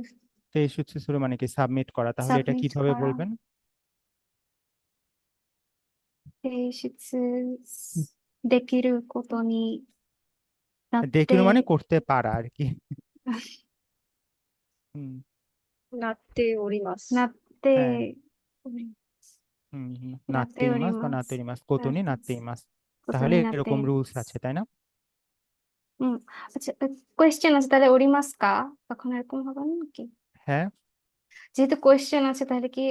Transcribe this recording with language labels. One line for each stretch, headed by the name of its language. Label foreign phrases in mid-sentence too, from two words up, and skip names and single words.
Japanese: 提出 する
Bangla: মানে কি? সাবমিট করা। তাহলে এটা সাবমিট কিভাবে করা বলবেন?
Japanese: 提出 できる ことに なって
Bangla: দেখিরু মানে করতে পারা আর কি। হুম
Japanese: なっております。 নাত্তে
Bangla: হ্যাঁ,
Japanese: নাত্তে なって います বা ওরিমাস なって います、ことに なって います. তাহলে ことに なって
Bangla: এরকম রুলস আছে, তাই না? আচ্ছা, কোয়েশ্চেন আছে তাহলে
Japanese: おります か,
Bangla: তখন এরকম হবে না কি? হ্যাঁ, যেহেতু কোয়েশ্চেন আছে তাহলে কি